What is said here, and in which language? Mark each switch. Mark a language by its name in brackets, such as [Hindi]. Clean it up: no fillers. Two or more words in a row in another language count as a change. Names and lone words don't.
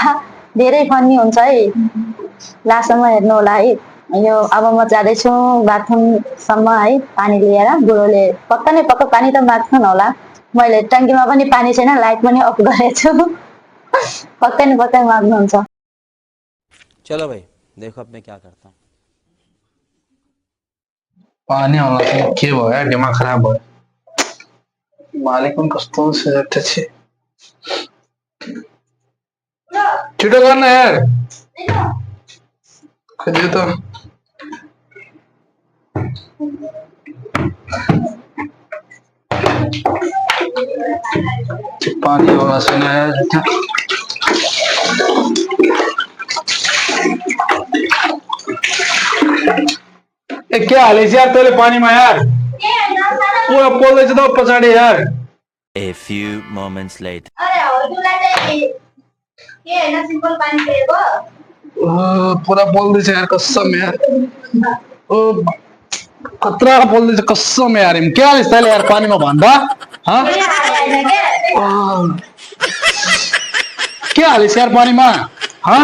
[Nepali] धेरै फनी हुन्छ है, लास्टमा हेर्नु होला है। यो अब म जाँदैछु बाथरुमसम्म है पानी लिएर। बुढोले पक्का नै पक्का पानी त माग्छन् होला। मैले ट्याङ्कीमा पनि पानी छैन, लाइट पनि अफ गरेको छु। पक्कै न पक्कै माग्नुहुन्छ। [Hindi] चलो भाई देखो अब मैं क्या करता हूँ। [Nepali] पानी आउला के भयो यार, दिमाग खराब भयो। मालिक पनि कस्तो सजट छ। छिटो गर्न यार, खोज्यो त। पानी आउला छैन यार। ए क्या हालेछ यार तैँले पानीमा यार? पुरा पोल्दैछ त पछाडि यार। [English] A few moments later. [Nepali] अरे हजुरलाई चाहिँ के हैन सिम्पल पानी दिएको? पुरा पोल्दैछ यार कसम यार। ओ खतरा पोल्दैछ कसम यार। के हालेछ तैँले यार पानीमा भन्दा? हाँ? के हालेछ यार पानीमा? हाँ?